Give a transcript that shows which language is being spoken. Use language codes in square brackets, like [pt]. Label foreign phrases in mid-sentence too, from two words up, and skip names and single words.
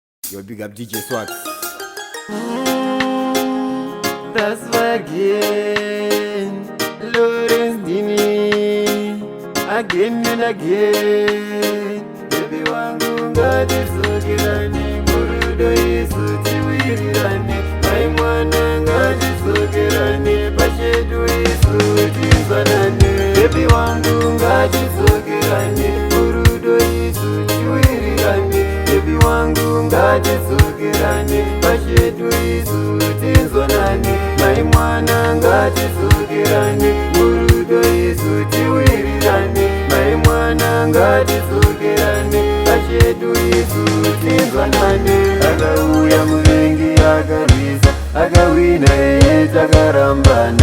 [en] Yo, big up DJ Swat. That's again, Lawrence Dini, again and again. [sn] Baby wangu ngati sogirani, murudo Yesu tiwirirani. Mai mwana ngati sogirani, pashedu Yesu tizanani. Baby wangu ngati sogirani, murudo Yesu tiwirirani. Baby wangu ngati sogirani, pashedu Yesu tizanani. Mai mwana ngati sogirani, murudo Yesu tiwirirani. Mai mwana ngati sogirani, pashedu Yesu tizanani. Akauya mulengi akarwisa, akawina iye takarambana.